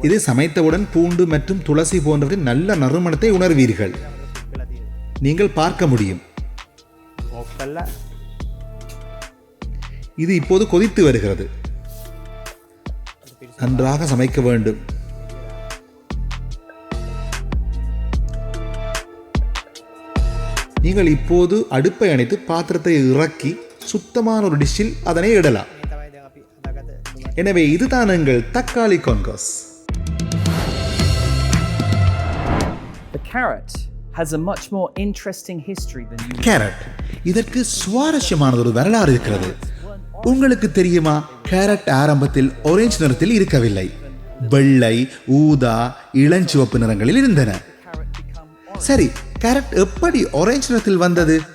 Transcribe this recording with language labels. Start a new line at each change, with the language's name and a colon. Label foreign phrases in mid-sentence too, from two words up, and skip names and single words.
Tamil: இது சமைத்தவுடன் பூண்டு மற்றும் துளசி போன்றவற்றின் நல்ல நறுமணத்தை உணர்வீர்கள்.
Sinhala: වෙලා තියෙනවා.
Tamil: நீங்கள் பார்க்க முடியும்.
Sinhala: ඕෆ් කරලා
Tamil: இது இப்போது கொதித்து வருகிறது. நன்றாக சமைக்க வேண்டும். நீங்கள் இப்போது அடுப்பை அணைத்து பாத்திரத்தை இறக்கி சுத்தமான ஒரு டிஷ்ஷில் அதனை இடலாம்.
Sinhala: මේ තමයි දැන් අපි හදාගත්ත tomato.
Tamil: எனவே இதுதான் எங்கள் தக்காளி கொன்கோஸ்.
English: The carrot has a much more interesting history than you
Tamil: கேரட், இதற்கு சுவாரஸ்யமான ஒரு வரலாறு இருக்கிறது. உங்களுக்கு தெரியுமா, கேரட் ஆரம்பத்தில் ஆரஞ்சு நிறத்தில் இருக்கவில்லை. வெள்ளை, ஊதா, இளஞ்சிவப்பு நிறங்களில் இருந்தன. சரி, கேரட் எப்படி ஆரஞ்சு நிறத்தில் வந்தது?